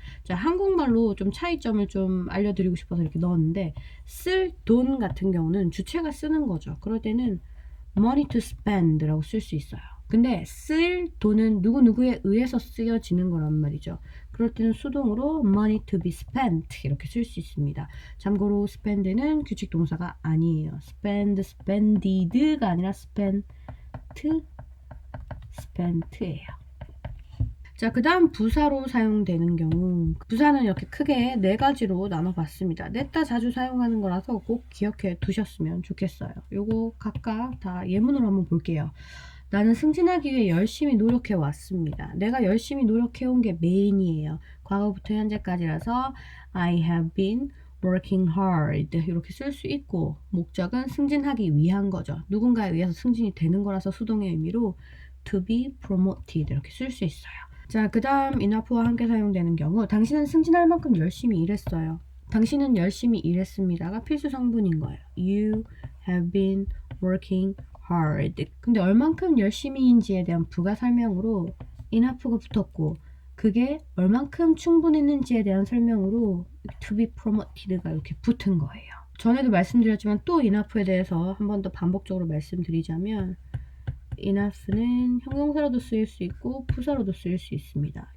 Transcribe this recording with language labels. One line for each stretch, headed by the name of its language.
Korean: 자, 한국말로 좀 차이점을 좀 알려드리고 싶어서 이렇게 넣었는데 쓸 돈 같은 경우는 주체가 쓰는 거죠. 그럴 때는
English: money to spend
Korean: 라고 쓸 수 있어요. 근데 쓸 돈은 누구누구에 의해서 쓰여지는 거란 말이죠. 그럴 때는 수동으로
English: money to be spent
Korean: 이렇게 쓸 수 있습니다. 참고로 spend는 규칙 동사가 아니에요. spend, spended가 아니라 spent, spent예요. 자, 그 다음 부사로 사용되는 경우 부사는 이렇게 크게 네 가지로 나눠봤습니다. 냈다 자주 사용하는 거라서 꼭 기억해 두셨으면 좋겠어요. 요거 각각 다 예문으로 한번 볼게요. 나는 승진하기 위해 열심히 노력해 왔습니다. 내가 열심히 노력해 온 게 메인이에요. 과거부터 현재까지라서
English: I have been working hard
Korean: 이렇게 쓸 수 있고 목적은 승진하기 위한 거죠. 누군가에 의해서 승진이 되는 거라서 수동의 의미로
English: to be promoted
Korean: 이렇게 쓸 수 있어요. 자, 그 다음 enough와 함께 사용되는 경우 당신은 승진할 만큼 열심히 일했어요. 당신은 열심히 일했습니다가 필수 성분인 거예요.
English: You have been working hard.
Korean: 근데 얼만큼 열심히인지에 대한 부가 설명으로 enough가 붙었고 그게 얼만큼 충분했는지에 대한 설명으로
English: to be promoted
Korean: 가 이렇게 붙은 거예요. 전에도 말씀드렸지만 또 enough에 대해서 한 번 더 반복적으로 말씀드리자면 enough는 형용사로도 쓰일 수 있고 부사로도 쓰일 수 있습니다.